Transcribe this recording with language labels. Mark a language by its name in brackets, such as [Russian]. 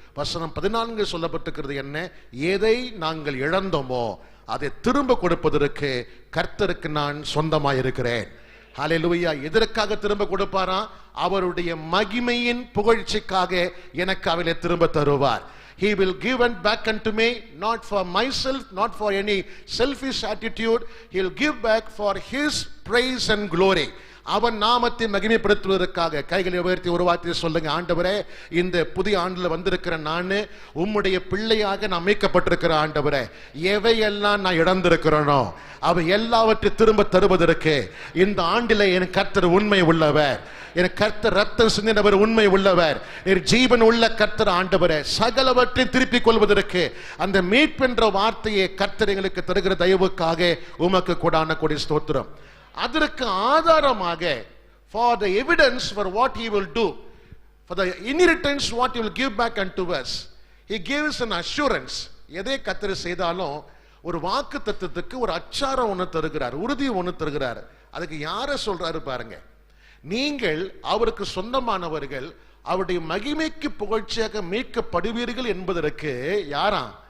[Tamil] வசனம் 14 சொல்லப்பட்டிருக்கிறது என்ன? எதை நாங்கள் இழந்தோமோ அதை திரும்ப கொடுப்பதற்கு கர்த்தருக்கு நான் சொந்தமாயிருக்கிறேன். ஹல்லேலூயா. எதற்காக திரும்ப கொடுப்பாரா? அவருடைய மகிமையின் புகழ்ச்சிக்காக எனக்கு அவளை திரும்ப தருவார். [English] He will give and back unto me, not for myself, not for any selfish attitude. He will give back for his praise and glory. [Tamil] அவன் நாமத்தை மகிமைப்படுத்துவதற்காக. கைகளை உயர்த்தி ஒரு வார்த்தையை சொல்லுங்க. ஆண்டவரே, இந்த புதிய ஆண்டுல வந்திருக்கிற நான் உம்முடைய பிள்ளையாக நான் மீட்கப்பட்டிருக்கிற ஆண்டவரே, எவையெல்லாம் நான் இழந்திருக்கிறேனோ அவை எல்லாவற்றையும் திரும்ப தருவதற்கு இந்த ஆண்டில என் கர்த்தர் உண்மை உள்ளவர். என் கர்த்தர் ரத்தம் சிந்தினவர் உண்மை உள்ளவர். ஜீவன் உள்ள கர்த்தர் ஆண்டவரே, சகலவற்றையும் திருப்பிக் கொள்வதற்கு அந்த மீட்பென்ற வார்த்தையை கர்த்தர் எங்களுக்கு தருகிற தயவுக்காக உமக்கு கொடான கொடி ஸ்தோத்திரம். அதற்கு ஆதாரமாக [English] for the evidence for what he will do, for the inheritance what he will give back unto us, he gives an assurance. [Tamil] எதை கர்த்தர் செய்தாலும் ஒரு வாக்கு தத்துவத்துக்கு ஒரு அச்சாரம் ஒன்று தருகிறார், உறுதி ஒன்று தருகிறார். அதுக்கு யாரை சொல்றாரு பாருங்க. நீங்கள் அவருக்கு சொந்தமானவர்கள், அவருடைய மகிமைக்கு புகழ்ச்சியாக மீட்கப்படுவீர்கள் என்பதற்கு யாரா?